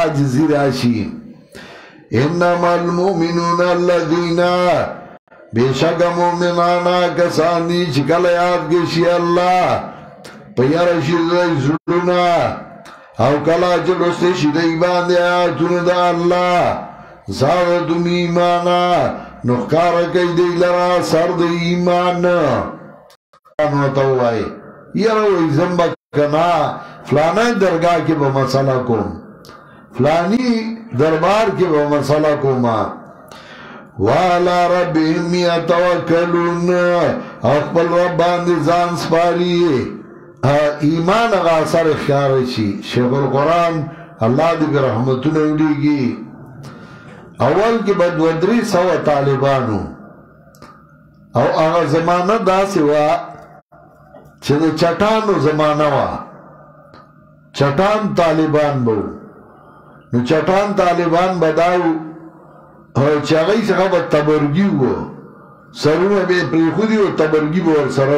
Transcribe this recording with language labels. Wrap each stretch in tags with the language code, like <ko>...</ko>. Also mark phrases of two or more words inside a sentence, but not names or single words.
<ps>عاجزي راشي</ps> <ar>انما المؤمنون الذین</ar> <ps>بېشکه مؤمنان کسان دي چې کله یاد کې شي الله په یاره شي دوی زړونه او کله چې لوستې شي دوی باندې آیاتونه د الله</ps> <ar>زادهم ایمانا</ar> <ps>نو ښکاره کوي دوی لره سر د ایمان ورته ووایي یاره وایي زم به کنا فلانی درگاہ کی با مسئلہ کوم فلانی دربار کی با مسئلہ کوما</ps> <ar>وَعَلَىٰ رَبِّهِمْ يَتَوَكَّلُونَ</ar> <ps>اخبر رب باندې ځان سپاري ایمان هغه اثر اختیار شي شیخ القرآن الله دې رحمتونه ولیږي اول کې به 200 طالبانو او هغه زمانه داسې وه چې د چټانو زمانه وه چټان طالبان بو نو چټان طالبان بداو چې هغوی څخه به تبرګي وو سرونه به یې پرېښودي وو تبرګي به ورسره</ps>